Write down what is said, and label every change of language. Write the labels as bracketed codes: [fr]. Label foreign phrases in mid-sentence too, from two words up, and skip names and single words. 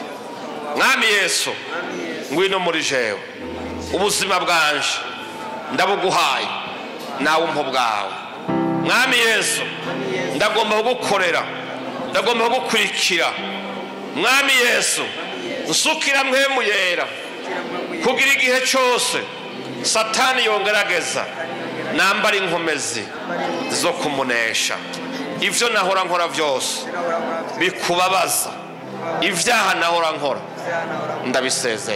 [rn] Mwami Yesu, ngwino muri jewe, ubuzima bwanje ndabuguhaye, nawe umpa bwawe. Mwami Yesu, ndagomba kugukorera, ndagomba kugukurikira. Mwami Yesu, nsukira mpwemu yera, kugira igihe cyose Satani yongerageza nambara inkomezi zo kumunesha. Ivyo nahora nkora byose bikubabaza, ibyaha nahora nkora ndabisezeye.